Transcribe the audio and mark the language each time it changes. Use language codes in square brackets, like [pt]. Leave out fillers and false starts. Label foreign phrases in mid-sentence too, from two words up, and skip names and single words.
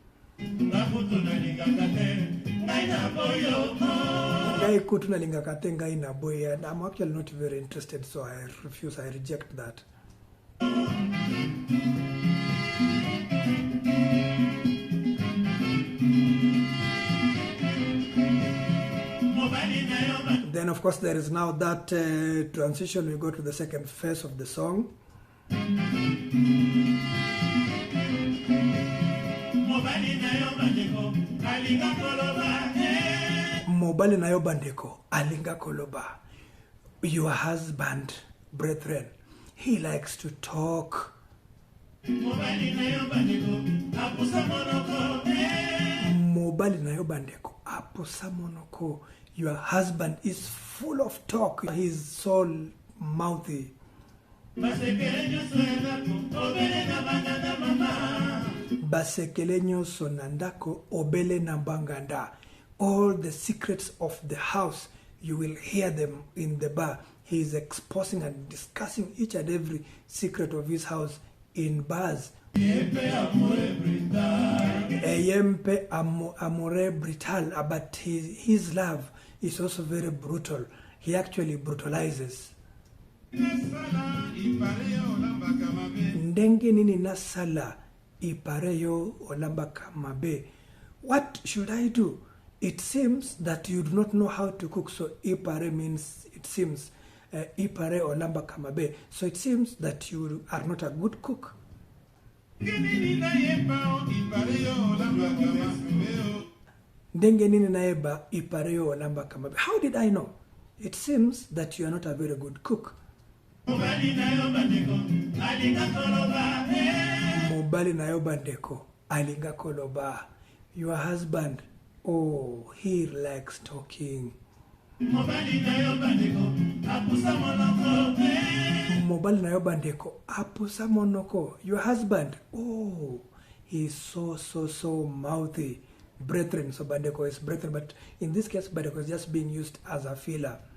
[ln] Ngai kutuna lingakate ngai na boy, [en] and I'm actually not very interested, so I refuse, I reject that. Then of course there is now that transition. We go to the second phase of the song. [ln] Mobali na yo bandeko alinga koloba. [en] Your husband, brethren, he likes to talk. [ln] Mobali na yo bandeko apusa monoko. [en] Your husband is full of talk. He's so mouthy. [ln] Basekelenyo sonandako obele nambanganda. [en] All the secrets of the house, you will hear them in the bar. He is exposing and discussing each and every secret of his house in bars. [ln] Yempe amore brutal, [en] but his love is also very brutal. He actually brutalizes. [ln] Ndenge nini nasala ipareyo olamba kamabe. [en] What should I do? It seems that you do not know how to cook. So ipare means, it seems, [ln] ipare olamba kamabe. [en] So it seems that you are not a good cook. How did I know? It seems that you are not a very good cook. [ln] Mobali na yo bandeko alinga koloba. [en] Your husband, oh, he likes talking. [ln] Mobali na yo bandeko apusa monoko. [en] Your husband, oh, he's so mouthy. Brethren, so bandeko is brethren, but in this case bandeko is just being used as a filler.